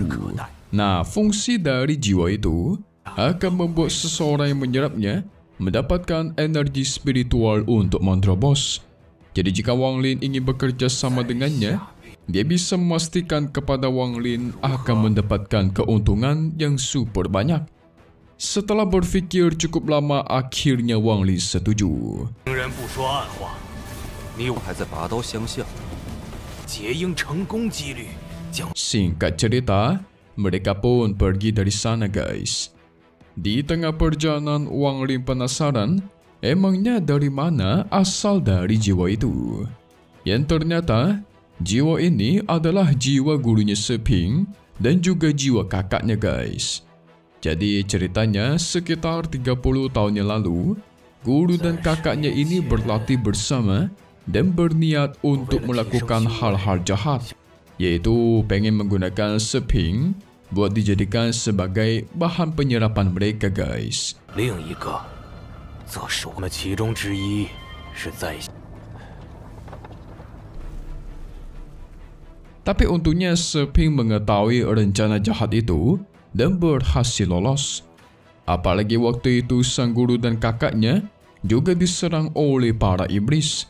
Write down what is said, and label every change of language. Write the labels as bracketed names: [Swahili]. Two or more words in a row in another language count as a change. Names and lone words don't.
[Indonesian] Nah, fungsi dari jiwa itu akan membuat seseorang yang menyerapnya mendapatkan energi spiritual untuk menerobos. Jadi jika Wang Lin ingin bekerja sama dengannya, dia bisa memastikan kepada Wang Lin akan mendapatkan keuntungan yang super banyak. Setelah berfikir cukup lama, akhirnya Wang Lin setuju. [Chinese] 明人不说暗话，你我还在拔刀相向，结鹰成功几率将 [Indonesian] Singkat cerita, mereka pun pergi dari sana guys. Di tengah perjalanan, Wang Lin penasaran, emangnya dari mana asal dari jiwa itu? Yang ternyata, jiwa ini adalah jiwa gurunya Seping dan juga jiwa kakaknya guys. Jadi ceritanya sekitar 30 tahun yang lalu, guru dan kakaknya ini berlatih bersama dan berniat untuk melakukan hal-hal jahat, yaitu pengen menggunakan Seping buat dijadikan sebagai bahan penyerapan mereka guys. [Chinese] 另一个，则是我们其中之一是在 [Indonesian] Tapi untungnya Seping mengetahui rencana jahat itu dan berhasil lolos. Apalagi waktu itu sang guru dan kakaknya juga diserang oleh para iblis.